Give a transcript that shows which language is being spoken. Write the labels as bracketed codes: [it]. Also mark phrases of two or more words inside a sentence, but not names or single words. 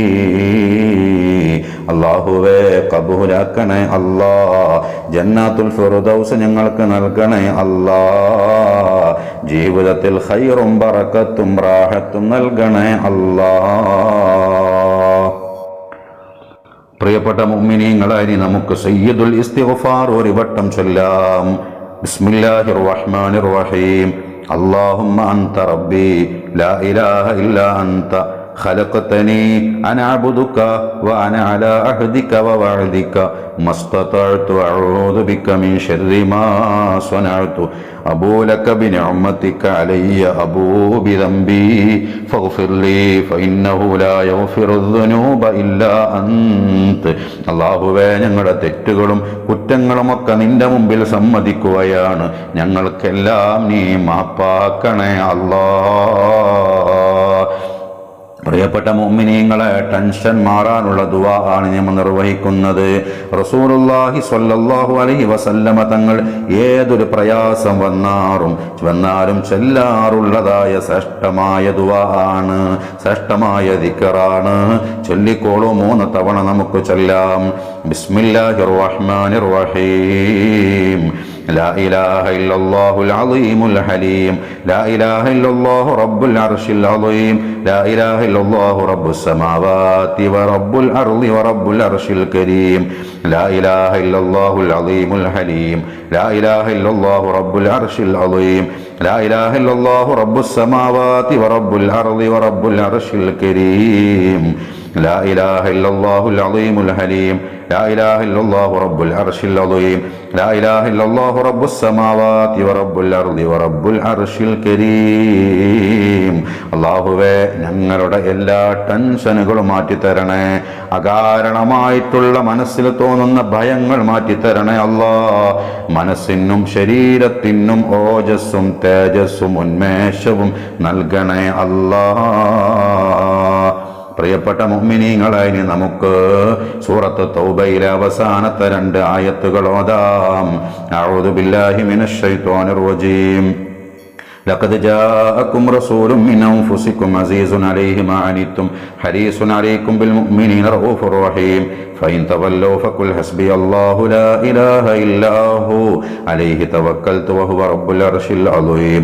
[ml] അല്ലാഹുവേ കബൂലാക്കണേ അല്ലാ, ജന്നാത്തുൽ ഫിർദൗസ് ഞങ്ങൾക്ക് നൽകണേ അല്ലാ, ജീവിതത്തിൽ ഖൈറും ബറക്കത്തും റാഹത്തും നൽകണേ അല്ലാ. പ്രിയപ്പെട്ട മുഅ്മിനീങ്ങളെ, ഇനി നമുക്ക് സയ്യിദുൽ ഇസ്തിഗ്ഫാർ ഒരു വട്ടം ചൊല്ലാം. [ar] بسم الله الرحمن الرحيم. اللهم أنت ربي لا إله إلا أنت خلقتني أنا أعبدك وأنا على عهدك ووعدك ما استطعت أعوذ بك من شر ما صنعت أبو لك بنعمتك علي أبو بذنبي فاغفر لي فإنه لا يغفر الذنوب إلا أنت. [ml] അല്ലാഹുവേ, ഞങ്ങളുടെ തെറ്റുകളും കുറ്റങ്ങളുമൊക്കെ നിന്റെ മുമ്പിൽ സമ്മതിക്കുകയാണ്. ഞങ്ങൾക്കെല്ലാം നീ മാപ്പാക്കണേ അല്ലാ. പ്രിയപ്പെട്ട മുഅ്മിനീങ്ങളെ, ടെൻഷൻ മാറാനുള്ള ദുആ ആണ് നമ്മൾ നിർവഹിക്കുന്നത്. [ar] رسول الله صلى الله عليه وسلم [ml] തങ്ങൾ ഏതൊരു പ്രയാസം വന്നാലും ചൊല്ലാറുള്ളതായ ശ്രേഷ്ഠമായ ദുആ ആണ്, ശ്രേഷ്ഠമായ ദിക്റാണ്. ചൊല്ലിക്കോളൂ, 3 തവണ നമുക്ക് ചൊല്ലാം. [ar] بسم الله الرحمن الرحيم. لا إله إلا الله العظيم الحليم لا إله إلا الله رب العرش العظيم لا إله إلا الله رب السماوات ورب الأرض ورب العرش الكريم لا إله إلا الله العظيم الحليم لا إله إلا الله رب العرش العظيم لا إله إلا الله رب السماوات ورب الأرض ورب العرش الكريم لا إله إلا الله العظيم الحليم لا إله إلا الله رب العرش العظيم لا إله إلا الله رب السماوات ورب الأرض ورب العرش الكريم. [ml] അല്ലാഹുവേ, ഞങ്ങളുടെ എല്ലാ ടെൻഷനുകളും മാറ്റിത്തരണേ. അകാരണമായിട്ടുള്ള മനസ്സിൽ തോന്നുന്ന ഭയങ്ങൾ മാറ്റിത്തരണേ അല്ലാ. മനസ്സിനും ശരീരത്തിനും ഓജസ്സും തേജസ്സും ഉന്മേഷവും നൽകണേ അല്ലാ. പ്രിയപ്പെട്ട മുഅ്മിനീങ്ങളെ, ഇനി നമുക്ക് സൂറത്ത് തൗബയിലെ അവസാനത്തെ 2 ആയത്തുകൾ ഓതാം. [ar] أعوذ بالله من الشيطان الرجيم. لقد جاءكم رسول من أنفسكم عزيز عليه ما عنتم حريص عليكم بالمؤمنين رؤوف رحيم فإن تولوا فقل حسبي الله لا إله إلا هو عليه توكلت وهو رب العرش العظيم.